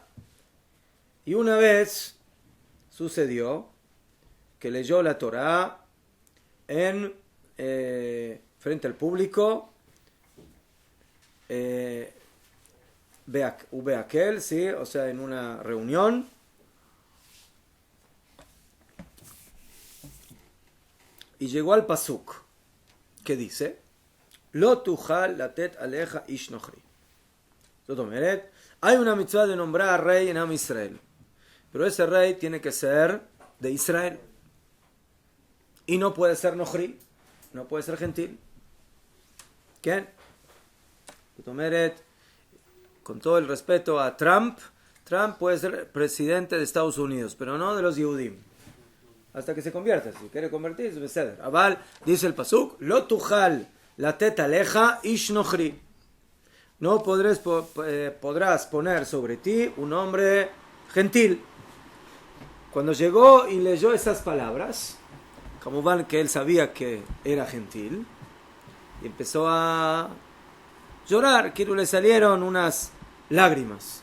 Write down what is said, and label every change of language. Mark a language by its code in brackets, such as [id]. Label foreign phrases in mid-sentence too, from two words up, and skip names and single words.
[es] Y una vez sucedió que leyó la Torá en frente al público, Beakel, ¿sí? O sea, en una reunión. Y llegó al pasuk, que dice: [he] לא תוכל לתת עליך איש נכרי. [es] Hay una mitzvah de nombrar rey en Am Israel, pero ese rey tiene que ser de Israel. Y no puede ser nochri, no puede ser gentil. ¿Quién? Con todo el respeto a Trump puede ser presidente de Estados Unidos, pero no de los Yehudim. Hasta que se convierta. Si quiere convertirse, beseder. Aval, dice el pasuk, [he] לא תוכל לתת עליך איש נכרי. [es] No podrás poner sobre ti un hombre gentil. Cuando llegó y leyó esas palabras, como van que él sabía que era gentil, y empezó a llorar, que le salieron unas lágrimas.